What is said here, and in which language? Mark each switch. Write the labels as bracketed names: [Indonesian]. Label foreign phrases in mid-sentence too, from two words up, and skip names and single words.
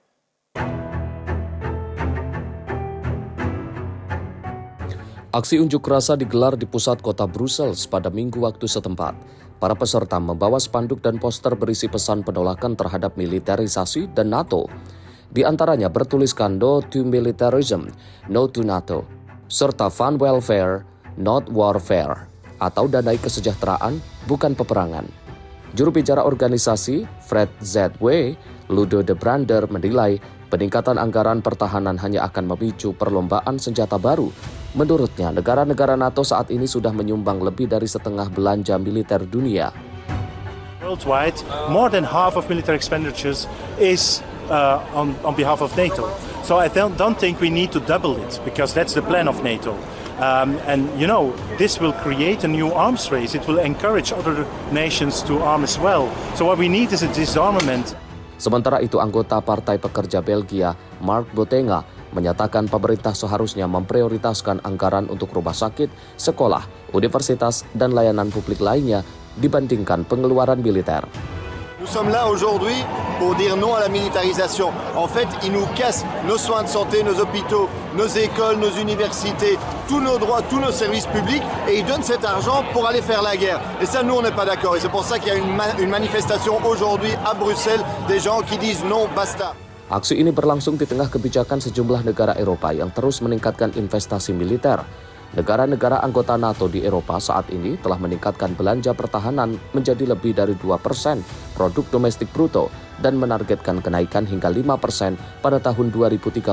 [Indonesian] Aksi unjuk rasa digelar di pusat kota Brussels pada Minggu waktu setempat. Para peserta membawa spanduk dan poster berisi pesan penolakan terhadap militerisasi dan NATO. Di antaranya bertuliskan [English] No to Militarism, No to NATO, [Indonesian] serta [English] Fund Welfare, Not Warfare, [Indonesian] atau danai kesejahteraan, bukan peperangan. Juru bicara organisasi, Fred ZW, Ludo de Brander menilai peningkatan anggaran pertahanan hanya akan memicu perlombaan senjata baru. Menurutnya, negara-negara NATO saat ini sudah menyumbang lebih dari setengah belanja militer dunia. [English] Worldwide, more than half of military expenditures is on behalf of NATO. So I don't think we need to double it, because that's the plan of NATO. And you know, this will create a new arms race. It will encourage other nations to arm as well. So what we need is a disarmament. [Indonesian] Sementara itu, anggota Partai Pekerja Belgia, Mark Botenga, menyatakan pemerintah seharusnya memprioritaskan anggaran untuk rumah sakit, sekolah, universitas, dan layanan publik lainnya dibandingkan pengeluaran militer. [French] Nous sommes là aujourd'hui pour dire non à la militarisation. En fait, ils nous cassent nos soins de santé, nos hôpitaux, nos écoles, nos universités, tous nos droits, tous nos services publics, et ils donnent cet argent pour aller faire la guerre. Et ça, nous, on n'est pas d'accord. Et c'est pour ça qu'il y a une manifestation aujourd'hui à Bruxelles des gens qui disent non, basta. [Indonesian] Aksi ini berlangsung di tengah kebijakan sejumlah negara Eropa yang terus meningkatkan investasi militer. Negara-negara anggota NATO di Eropa saat ini telah meningkatkan belanja pertahanan menjadi lebih dari 2% produk domestik bruto dan menargetkan kenaikan hingga 5% pada tahun 2035.